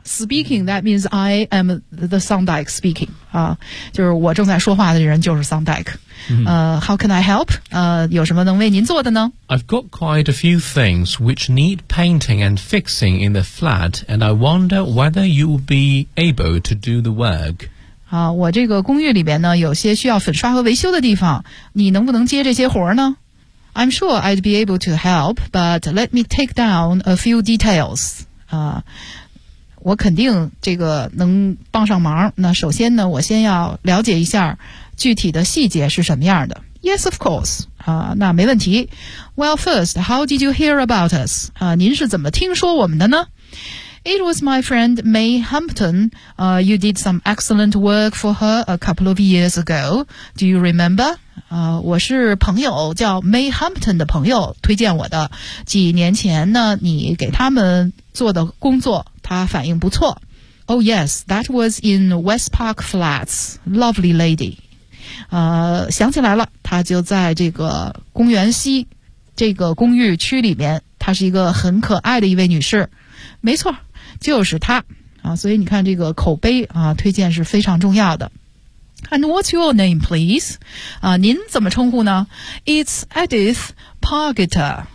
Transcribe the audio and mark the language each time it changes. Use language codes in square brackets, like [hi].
[en] Speaking, that means I am the Thorndyke speaking. [zh] 啊，就是我正在说话的人就是 Thorndyke。 [en] How can I help? [zh] 有什么能为您做的呢 [en] ？I've got quite a few things which need painting and fixing in the flat, and I wonder whether you will be able to do the work. [zh] 啊，我这个公寓里边呢，有些需要粉刷和维修的地方，你能不能接这些活呢？ [en] I'm sure I'd be able to help, but let me take down a few details. [zh] 我肯定这个能帮上忙。那首先呢，我先要了解一下具体的细节是什么样的。 [en] Yes, of course. [zh] 那没问题。 [en] Well, first, how did you hear about us? [zh] 您是怎么听说我们的呢？ [en] It was my friend May Hampton. You did some excellent work for her a couple of years ago. Do you remember? [zh] 我是朋友叫 May Hampton 的朋友推荐我的。几年前呢，你给他们做的工作，他反应不错。 [en] Oh yes, that was in West Park Flats. Lovely lady. [zh] 想起来了，他就在这个公园西这个公寓区里面。她是一个很可爱的一位女士。没错。就是他啊，所以你看这个口碑啊，推荐是非常重要的。 [en] And what's your name, please? [zh] 啊，您怎么称呼呢 [en] ？It's Edith Pargeter.